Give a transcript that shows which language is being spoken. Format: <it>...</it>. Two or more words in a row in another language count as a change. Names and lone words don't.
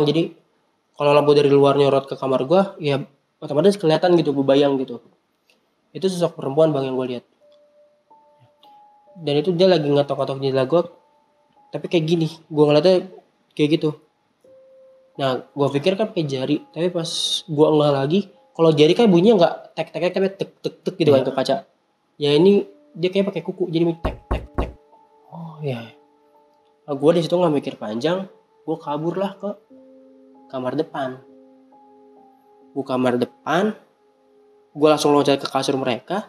<id>Jadi kalau lampu dari luar nyorot ke kamar gua, ya otomatis kelihatan gitu, bebayang gitu. Itu sosok perempuan bang yang gua lihat. Dan itu dia lagi ngetok-ngetok jendela gua, tapi kayak gini, gua ngeliatnya kayak gitu. Nah, gua pikir kan pakai jari, tapi pas gua ngeh lagi, kalau jari kan bunyinya nggak tek tek tek, tapi tek tek tek gitu kan ke kaca. Ya ini dia kayak pakai kuku, jadi tek tek tek. Oh iya. Nah, gua di situ nggak mikir panjang, gua kabur lah ke kamar depan. Gua kamar depan, gua langsung loncat ke kasur mereka.</id>